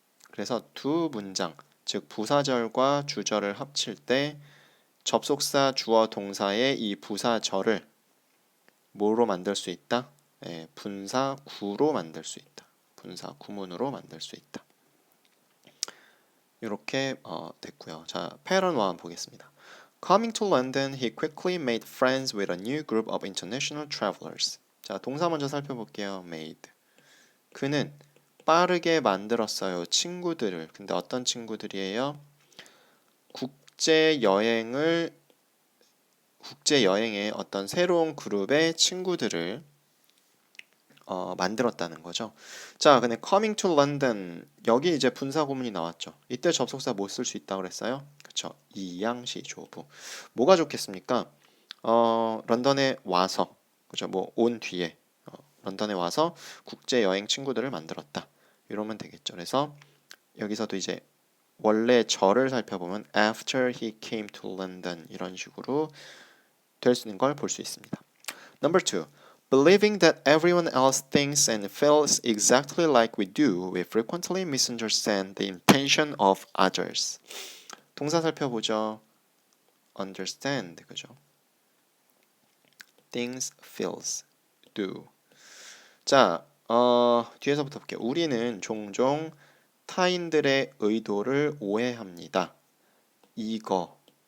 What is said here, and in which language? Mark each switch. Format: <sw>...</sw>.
<ko>그래서 두 문장, 즉 부사절과 주절을 합칠 때 접속사 주어 동사의 이 부사절을 뭐로 만들 수 있다? 분사구로 만들 수 있다. 분사구문으로 만들 수 있다. 이렇게 됐고요. 자, 패런 1 보겠습니다.</ko> <en>Coming to London, he quickly made friends with a new group of international travelers.</en> <ko>자, 동사 먼저 살펴볼게요.</ko> <en>made.</en> <ko>그는 빠르게 만들었어요. 친구들을. 근데 어떤 친구들이에요? 국제 여행의 어떤 새로운 그룹의 친구들을 만들었다는 거죠. 자, 근데</ko> <en>coming to London</en> <ko>여기 이제 분사 구문이 나왔죠. 이때 접속사 뭐 쓸 수 있다고 그랬어요? 그쵸? 이양시 조부. 뭐가 좋겠습니까? 런던에 와서 그죠? 뭐 온 뒤에 런던에 와서 국제 여행 친구들을 만들었다. 이러면 되겠죠. 그래서 여기서도 이제 원래 절을 살펴보면</ko> <en>after he came to London</en> <ko>이런 식으로 될 수 있는 걸 볼 수 있습니다.</ko> <en>Number two, believing that everyone else thinks and feels exactly like we do, we frequently misunderstand the intention of others.</en> <ko>동사 살펴보죠.</ko> <en>understand, 그죠? things, feels, do.</en> <ko>자, 뒤에서부터 볼게요. 우리는 종종 타인들의 의도를 오해합니다. 이거.</ko>